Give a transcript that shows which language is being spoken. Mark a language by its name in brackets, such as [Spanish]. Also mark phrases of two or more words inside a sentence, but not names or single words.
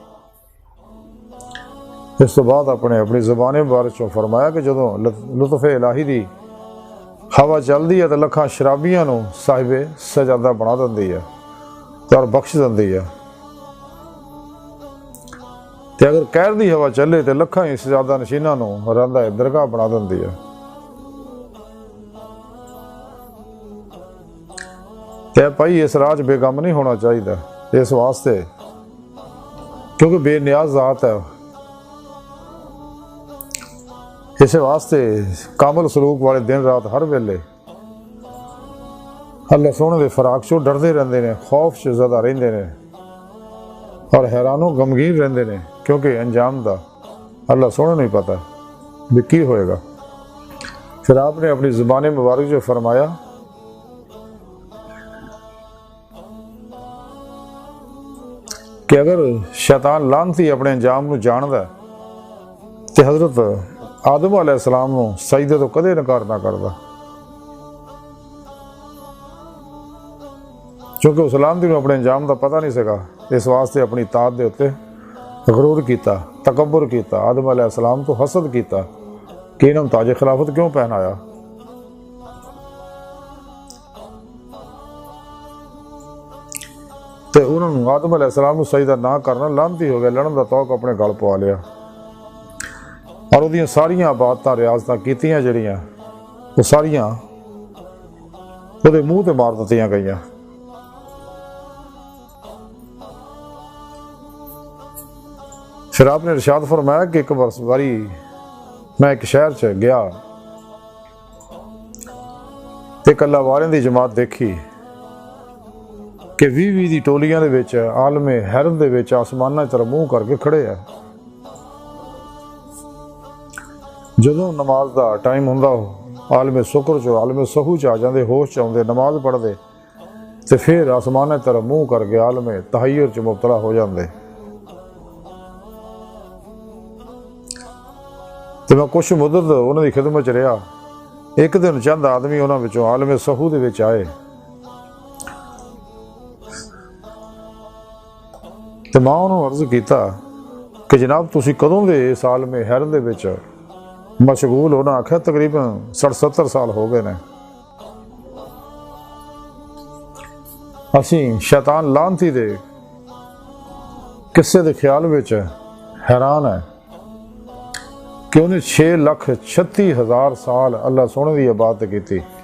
[Punjabi] اس تو بعد اپنی زبان مبارک چوں فرمایا کہ جدوں لطف الہی دی ہوا چلدی ہے تو لکھاں شرابیاں نو صاحب سجادہ بنا دیندی ہے اور بخش دیندی ہے، تے اگر قہر دی ہوا چلے تو لکھاں ہی سجادہ نشیناں نو رہندا درگاہ بنا دیندی ہے۔ تے بھائی اس راج بے غم نہیں ہونا چاہیے اس واسطے کیونکہ بے نیاز ذات ہے، اس واسطے کامل سلوک والے دن رات ہر ویلے اللہ سونے دے فراق چوں ڈردے رہندے نے، خوف چ زیادہ رہندے نے اور حیران و غمگین رہندے نے، کیونکہ انجام دا اللہ سونے نہیں پتا بھی کی ہوئے گا۔ پھر آپ نے اپنی زبان مبارک جو فرمایا کہ اگر شیطان لعنتی اپنے انجام نو جاندا تے حضرت آدم [Arabic] علیہ السلام [Punjabi] نو سجدے تو کدے انکار نہ کردا، چونکہ اس لعنتی نو اپنے انجام دا پتہ نہیں سکا، اس واسطے اپنی طاعت دے اتے غرور کیتا، تکبر کیتا، آدم [Arabic] علیہ السلام [Punjabi] تو حسد کیتا کہ انہوں تاج خلافت کیوں پہنایا۔ تے انہوں نے آدم [Arabic] علیہ السلام [Punjabi] کو سجدہ نہ کرنا لعنتی ہو گیا، لڑن دا توق اپنے گل پوا لیا، اور وہ ساریاں عبادتاں ریاضتاں کیتیاں جڑیاں وہ ساریاں وہ منہ تے مار دتیاں گئیاں۔ پھر آپ نے ارشاد فرمایا کہ ایک باری میں ایک شہر چ گیا تے اللہ والے دی جماعت دیکھی کہ 20 دی ٹولیاں دے وچ عالم حیرت دے وچ آسماناں طرف منہ کر کے کھڑے ہیں۔ جدوں نماز دا ٹائم ہوندا عالم سکر چ عالم سہو چ آ جاندے، ہوش چ آندے، نماز پڑھدے تے پھر آسماناں طرف منہ کر کے عالم تحیر چ مبتلا ہو جاندے۔ تے میں کچھ مدت انہاں دی خدمت چ رہا۔ ایک دن چند آدمی انہاں وچوں عالم سہو دے وچ آئے تے ماں انہوں عرض کیتا کہ جناب تسی کدوں دے اس عالم حیرت دے وچ مشغول ہونا؟ آکھیا تقریباً 60-70 سال ہو گئے نے، اسی شیطان لعنتی دے قصے دے خیال وچ حیران ہے کہ انہیں 6,36,000 سال اللہ سونے دی عبادت کیتی۔